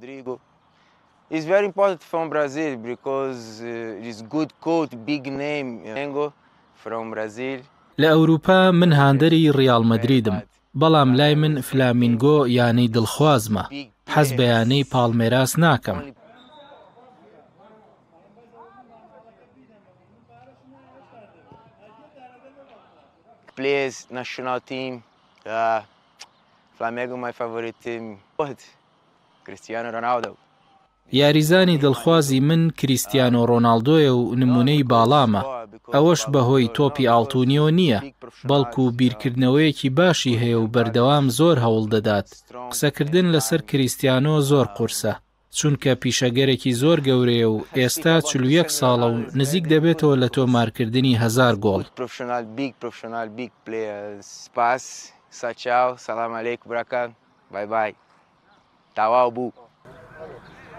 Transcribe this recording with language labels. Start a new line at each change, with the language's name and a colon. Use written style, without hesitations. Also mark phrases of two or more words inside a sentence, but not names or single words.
Central Kurdish: لە ئەوروپا من هاندەری ڕیال مەدریدم، بەڵام لای من فلامینگۆ یانەی دڵخوازمە. حەز بە یانەی پاڵمێراس ناکەم.
English: Plays national team. Flamengo my favorite team. Cristiano Ronaldo.
Central Kurdish: یاریزانی دڵخوازی من کریستیانۆ ڕۆناڵدۆیە و نمونەی باڵامە. ئەوەش بەهۆی تۆپی ئاڵتونیۆ نییە، بەڵکو بیرکردنەوەیەکی باشی هەیە و بەردەوام زۆر هەوڵ دەدات. قسەکردن لەسەر کریستیانۆ زۆر قورسە، چونکە پیشەگەرێکی زۆر گەورەیە و ئێستا 41 ساڵە و نزیک دەبێتەوە لە تۆمارکردنی 1000 گۆڵ.
Arabic: سلام عليكم,
Central Kurdish: Brakan.
English: Bye bye.
Central Kurdish: تەواو بوو.